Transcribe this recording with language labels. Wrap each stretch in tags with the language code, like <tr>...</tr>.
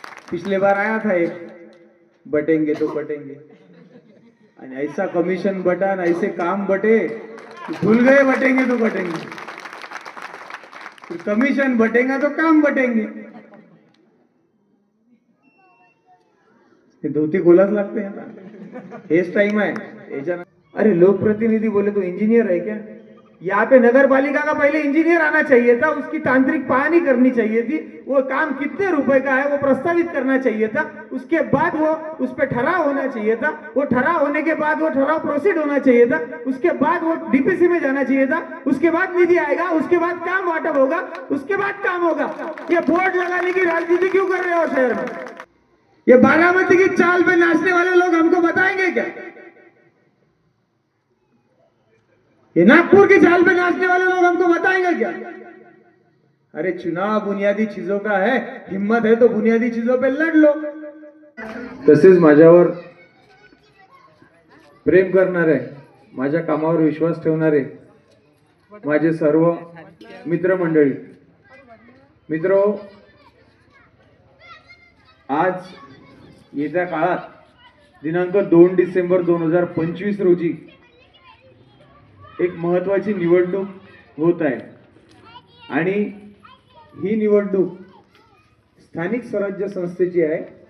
<hi>पिछले बार आया था एक, बटेंगे तो बटेंगे, आणि ऐसा कमीशन बटन ऐसे काम बटे, भूल गए बटेंगे तो बटेंगे, कमीशन बटेगा तो काम बटेंगे.</hi> <mr>हे धोती खोलाच लागते आता, हेच टाइम आहे.</mr> <hi>अरे लोकप्रतिनिधि बोले तो इंजीनियर है क्या? यहाँ पे नगर पालिका का पहले इंजीनियर आना चाहिए था, उसकी तांत्रिक पहानी करनी चाहिए थी, वो काम कितने रुपए का है वो प्रस्तावित करना चाहिए था, उसके बाद वो उस पर ठहराव होना चाहिए था, वो ठहराव होने के बाद वो ठहराव प्रोसीड होना चाहिए था, उसके बाद वो डीपीसी में जाना चाहिए था, उसके बाद निधि आएगा, उसके बाद काम वाटप होगा, उसके बाद काम होगा. ये बोर्ड लगाने की राजनीति क्यों कर रहे हो शहर में? ये बारामती की चाल पे नाचने वाले लोग हमको बताएंगे क्या? ये नागपुर की चाल पे नाचने वाले लोग हमको बताएंगे क्या? अरे चुनाव बुनियादी चीजों का है, हिम्मत है तो बुनियादी चीजों पे लड़ लो.</hi> <mr>तसेच माझ्यावर प्रेम करणारे, माझ्या कामावर विश्वास ठेवणारे माझे सर्व मित्रमंडळी, मित्रो, आज येत्या काळात दिनांक 2 डिसेंबर 2025 रोजी एक महत्वाची निवडणूक होत आहे, आणि ही निवडणूक स्थानिक स्वराज्य संस्थेची आहे.</mr>